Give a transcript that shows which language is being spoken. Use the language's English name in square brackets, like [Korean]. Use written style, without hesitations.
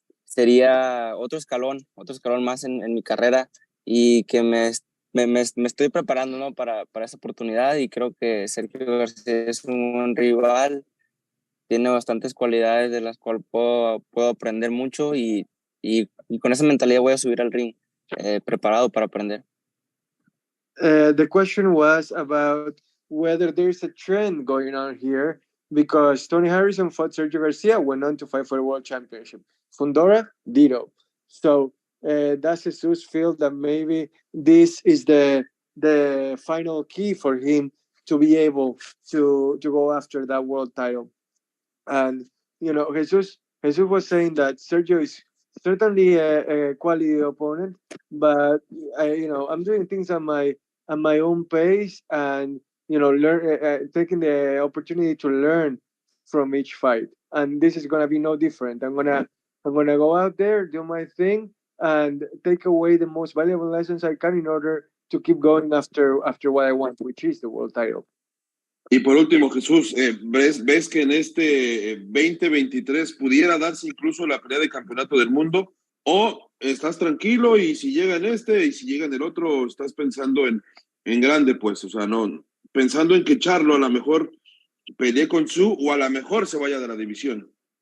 [Spanish] Sería otro escalón más en mi carrera, y que me estoy preparando, ¿no? para esa oportunidad, y creo que Sergio García es un buen rival. Tiene bastantes cualidades de las cuales puedo aprender mucho, y con esa mentalidad voy a subir al ring, preparado para aprender. [English] The question was about whether there's a trend going on here, because Tony Harrison fought Sergio Garcia, went on to fight for the World Championship. Fundora, ditto. So does Jesus feel that maybe this is the final key for him to be able to go after that world title? And Jesus was saying that Sergio is certainly a quality opponent, but I'm doing things at my own pace, and learn, taking the opportunity to learn from each fight. And this is gonna be no different. I'm gonna go out there, do my thing, and take away the most valuable lessons I can in order to keep going after what I want, which is the world title. [Spanish] Y por último, Jesús, ¿ves que en este 2023 pudiera darse incluso la pelea de campeonato del mundo? ¿O estás tranquilo y si llega en este y si llega en el otro, estás pensando en grande, pues? O sea, no, pensando en que Charlo a lo mejor pelee con Su o a lo mejor se vaya de la división.